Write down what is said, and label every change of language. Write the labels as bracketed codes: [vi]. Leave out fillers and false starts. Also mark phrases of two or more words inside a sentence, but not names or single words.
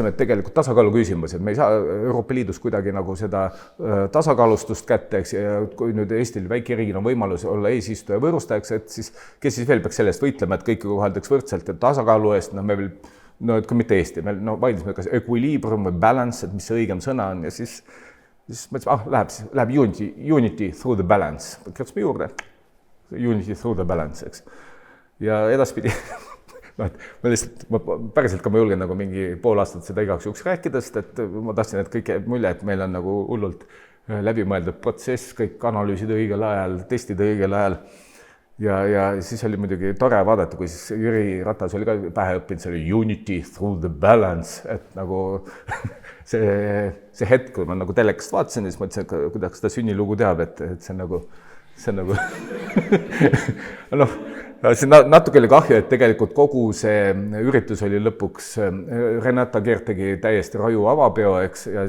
[et] et tegelikult tasakaalu küsimus, et me ei saa Euroopa Liidus kuidagi nagu seda tasakaalustust kätte, eks, ja kui nüüd Eestil väike riigil on võimalus olla eesistuja võõrustajaks, et siis kes siis veel peaks sellest võitlema, et kõiki kohaldaks võrdselt ja tasakaalu eest, me veel, et kui mitte Eesti, me vaidlesime, kas equilibrium või balance, et mis see õigem sõna on ja siis mõtlesime, läheb [en] unity through the balance, [et] kirjutasime juurde, [en] unity through the balance, [et] eks. Ja edaspidi ma päriselt ka ma julgen nagu mingi pool aastat seda igaks juhuks rääkida, sest et ma tahtsin, et kõik jääb mulje, et meil on nagu hullult läbimõeldud protsess, kõik analüüsid õigel ajal, testid õigel ajal. Ja siis oli muidugi tore vaadata, kui siis Jüri Ratas oli ka pähe õppinud, see oli [en] unity through the balance, [et] et nagu see hetk, kui ma nagu telekast vaatasin, siis mõtlesin, et kuidas seda sünnilugu teab, et see on nagu see natuke oli kahju, et tegelikult kogu see üritus oli lõpuks, Renata Keert tegi täiesti raju avapeo, eks, ja